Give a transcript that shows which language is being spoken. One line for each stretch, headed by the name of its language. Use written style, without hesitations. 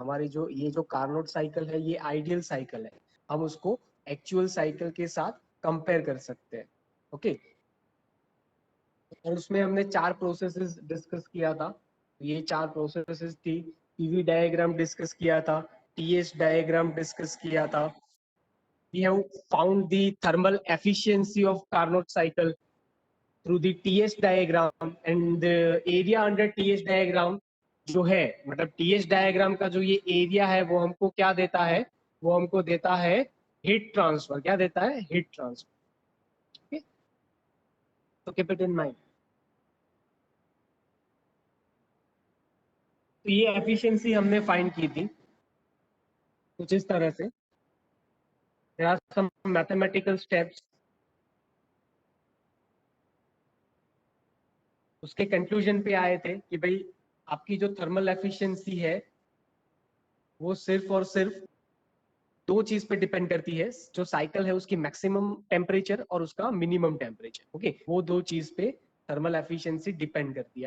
Hindi: हमारी जो ये जो कार्नोट साइकिल है ये आइडियल साइकिल है, हम उसको एक्चुअल साइकिल के साथ कंपेयर कर सकते हैं. ओके. और उसमें हमने 4 प्रोसेसेस डिस्कस किया था. ये 4 प्रोसेसेस थी. पीवी डायग्राम डिस्कस किया था, टीएस डायग्राम डिस्कस किया था.
English: We have found the thermal efficiency of Carnot cycle through the TS diagram,
Hindi: and the area under TS diagram जो है, मतलब TS diagram का जो ये एरिया है वो हमको क्या देता है, वो हमको देता है हीट ट्रांसफर. क्या देता है? Heat transfer. तो कीप इट इन माइंड. तो ये एफिशिएंसी हमने फाइंड की थी कुछ इस तरह से.
English: There are some mathematical steps.
Hindi: उसके कंक्लूजन पे आए थे कि भाई आपकी जो थर्मल एफिशिएंसी है वो सिर्फ और सिर्फ दो चीज पे डिपेंड करती है. जो साइकिल है उसकी मैक्सिमम टेम्परेचर और उसका मिनिमम टेम्परेचर. ओके, वो दो चीज पे थर्मल एफिशिएंसी डिपेंड करती है.